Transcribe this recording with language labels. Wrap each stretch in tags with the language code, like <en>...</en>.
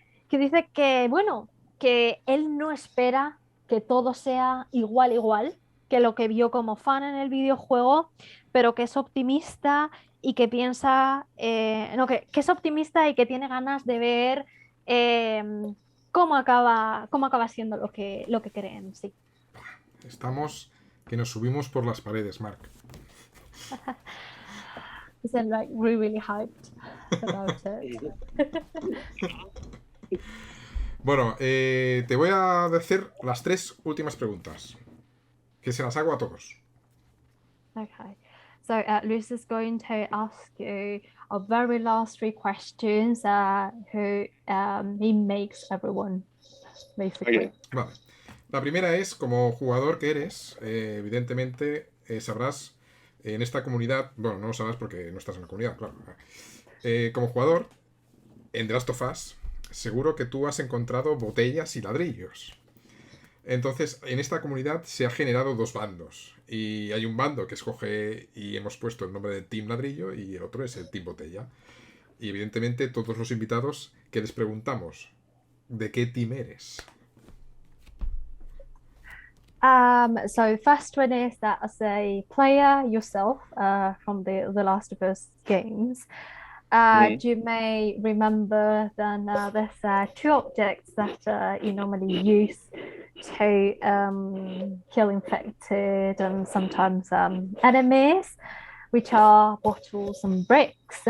<es>que dice que, bueno, que él no espera que todo sea igual que lo que vio como fan en el videojuego, pero que es optimista y que piensa, no, que es optimista y que tiene ganas de ver cómo acaba siendo lo que creen, sí. Estamos que nos subimos por las paredes, Mark.</es> <en>Is it like really hyped about it?</en> <es>Bueno, te voy a hacer las 3 últimas preguntas, que se las hago a todos.</es> <en>Okay. So Luis is going to ask you a very last 3 questions who he makes everyone, basically. Okay.</en> <es>Vale. La primera es, como jugador que eres, evidentemente sabrás en esta comunidad, bueno, no lo sabrás porque no estás en la comunidad, claro. Como jugador, en The Last of Us, seguro que tú has encontrado botellas y ladrillos. Entonces, en esta comunidad se ha generado 2 bandos. Y hay un bando que escoge y hemos puesto el nombre de Team Ladrillo y el otro es el Team Botella. Y evidentemente todos los invitados que les preguntamos, ¿de qué team eres?</es> <en>So first one is that as a player yourself from the Last of Us games, you may remember then there's 2 objects that you normally use to kill infected and sometimes enemies, which are bottles and bricks.</en>